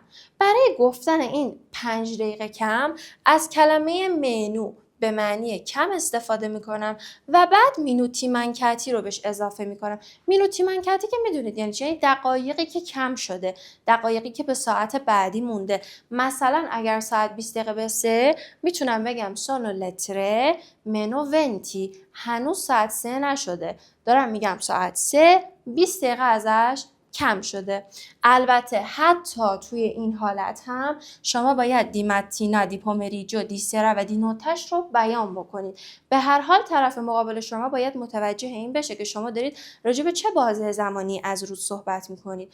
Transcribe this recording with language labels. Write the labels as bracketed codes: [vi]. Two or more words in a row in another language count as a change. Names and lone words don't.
[fa] برای گفتن این 5 دقیقه کم از کلمه منو به معنی کم استفاده میکنم و بعد [it] minuti mancanti [fa] رو بهش اضافه میکنم. [it] minuti mancanti [fa] که میدونید یعنی چه؟ دقایقی که کم شده، دقایقی که به ساعت بعدی مونده. مثلا اگر ساعت 20 دقیقه به 3 میتونم بگم [it] sono le 3 meno 20، [fa] هنوز ساعت 3 نشده، دارم میگم ساعت 3 20 دقیقه ازش کم شده. البته حتی توی این حالت هم شما باید [it] di mattina, di pomeriggio, di sera [fa] و [it] di notte [fa] رو بیان بکنید. به هر حال طرف مقابل شما باید متوجه این بشه که شما دارید راجع به چه بازه زمانی از روز صحبت میکنید.